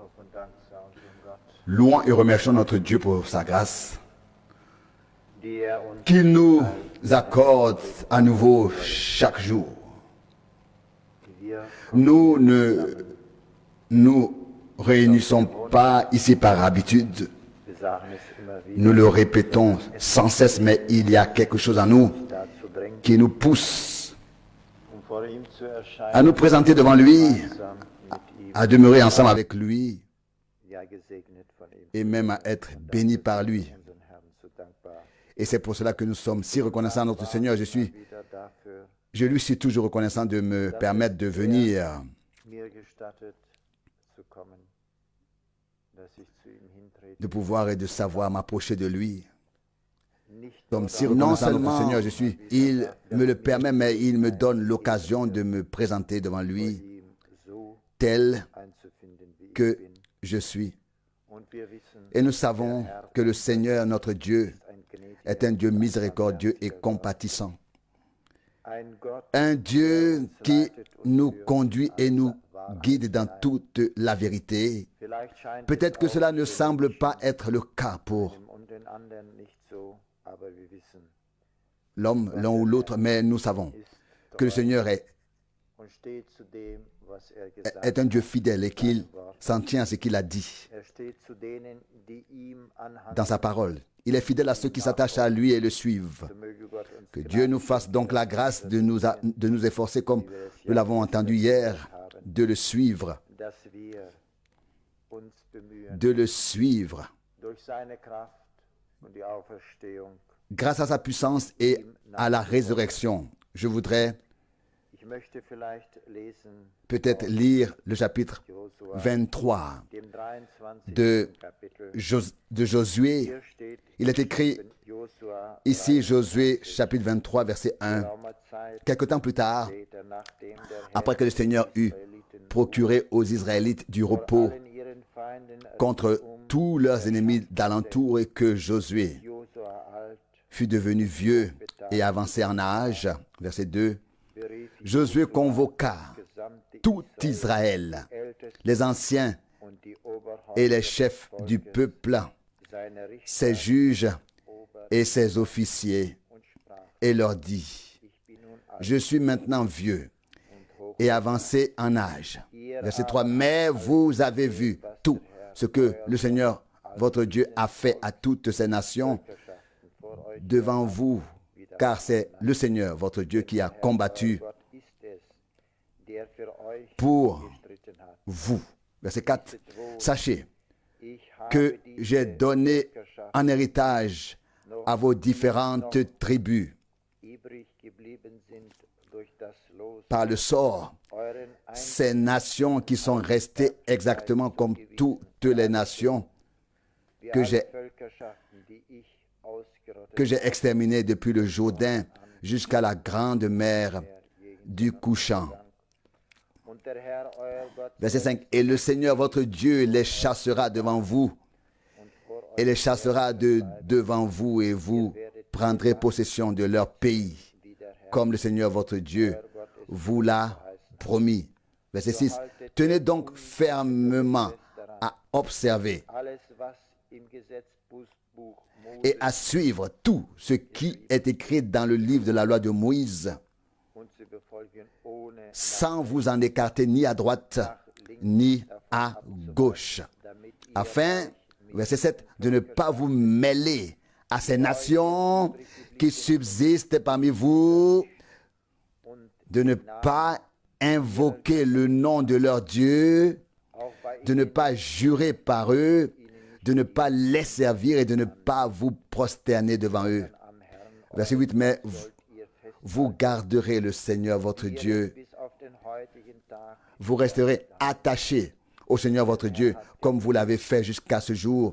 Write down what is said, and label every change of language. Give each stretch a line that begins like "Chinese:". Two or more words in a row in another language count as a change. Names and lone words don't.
French: Louons et remercions notre Dieu pour sa grâce,
German: die er uns
French: qu'il nous accorde à nouveau chaque jour.
German: wir
French: Nous ne nous réunissons pas ici par habitude.
German: sagen es immer wieder,
French: Nous le répétons sans cesse, mais il y a quelque chose en nous
German: dazu drängt,
French: qui nous pousse
German: vor ihm zu erscheinen,
French: à nous présenter devant lui,
German: gemeinsam mit ihm,
French: à demeurer ensemble avec lui
German: ja gesegnet von ihm,
French: et même à être bénis par lui.
German: unseren Herrn, so dankbar
French: Et c'est pour cela que nous sommes si reconnaissants à notre Seigneur.
German: wieder dafür,
French: Je lui suis toujours reconnaissant de me permettre de venir,
German: mir gestattet zu kommen, dass ich zu ihm hintrete.
French: de pouvoir et de savoir m'approcher de lui.
German: Nicht
French: Comme si non seulement il me le permet, mais il me donne l'occasion de me présenter devant lui
German: ihm so
French: tel
German: einzufinden, wie ich
French: que
German: bin.
French: je suis.
German: Und wir wissen,
French: Et nous savons que le Seigneur, notre Dieu,
German: ein gnädiger,
French: est un Dieu miséricordieux et compatissant.
German: ein Gott,
French: Un Dieu qui nous conduit et nous guide dans toute la vérité.
German: vielleicht scheint
French: Peut-être que
German: es
French: cela
German: auch
French: ne
German: für
French: semble
German: Menschen
French: pas être le cas pour
German: und den anderen nicht so, aber wir wissen,
French: l'homme, l'un ou l'autre, mais nous savons
German: ist
French: que le Seigneur
German: und steht zu dem, was gesagt
French: est un Dieu fidèle et qu'il s'en tient à ce qu'il a dit
German: Er steht zu denen, die ihm anhangen.
French: dans sa parole. Il est fidèle à ceux qui s'attachent à lui et le suivent.
German: So möge Gott uns
French: Que Dieu nous fasse donc la grâce de nous efforcer, comme nous l'avons entendu hier, de le suivre,
German: dass wir uns bemühen,
French: de le suivre,
German: durch seine Kraft und die Auferstehung.
French: grâce à sa puissance et à la résurrection. Je voudrais
German: Ich möchte vielleicht lesen
French: peut-être lire le chapitre
German: Josua, 23 dem 23.
French: de,
German: Kapitel.
French: de Josué.
German: Hier steht
French: Il est écrit
German: Josua
French: ici, Josué, chapitre 23, verset 1.
German: geraumer Zeit
French: Quelque temps plus tard,
German: später, nachdem der Herr
French: après que le Seigneur eut
German: Israeliten
French: procuré aux Israélites du repos
German: allen ihren Feinden
French: contre tous leurs ennemis d'alentour et que Josué
German: Josua alt
French: fut devenu vieux et avancé en âge, verset 2,
German: berief
French: Josué convoqua
German: gesamte
French: tout Israël,
German: Ältesten
French: les anciens
German: und die Oberhäupter
French: et les chefs du peuple,
German: seine Richter
French: ses juges et ses officiers,
German: und sprach,
French: et leur dit,
German: ich bin nun alt
French: je suis maintenant vieux
German: und hoch.
French: et avancé en âge. Verset 3, mais vous avez vu tout ce que le Seigneur, votre Dieu, a fait à toutes ces nations
German: Vor euch
French: devant vous, car c'est le Seigneur, votre Dieu, qui a combattu
German: Gott ist es, der für euch
French: pour
German: gestritten hat.
French: vous. Verset 4, sachez
German: Ich habe
French: que
German: diese
French: j'ai donné
German: Völkerschaft
French: en héritage à vos différentes tribus
German: übrig geblieben sind durch das Los
French: par le sort
German: euren
French: ces nations qui sont restées exactement comme toutes les nations que j'ai
German: Völkerschaften, die ich ausgerottet
French: que j'ai exterminées depuis le Jourdain jusqu'à la grande mer du couchant.
German: und der Herr euer Gott
French: Verset 5. Et le Seigneur votre Dieu les chassera devant vous et les chassera devant vous et vous prendrez possession de leur pays comme le Seigneur votre Dieu vous l'a promis. Verset 6. Tenez donc fermement à observer
German: alles, was im Gesetzbuch
French: et à suivre tout ce qui est écrit dans le livre de la loi de Moïse,
German: und zu befolgen ohne
French: sans vous en écarter ni à droite ni à gauche,
German: damit ihr
French: afin, verset 7, de ne pas vous mêler à ces nations qui subsistent parmi vous, de ne pas invoquer le nom de leur Dieu,
German: auch bei
French: de ne pas jurer par eux, de ne pas les servir et de ne pas vous prosterner devant eux.
German: am Herrn
French: Verset 8, mais
German: ihr fest
French: vous garderez le Seigneur votre Dieu,
German: bis auf den heutigen Tag
French: vous resterez attachés au Seigneur votre Dieu, comme vous l'avez fait jusqu'à ce jour.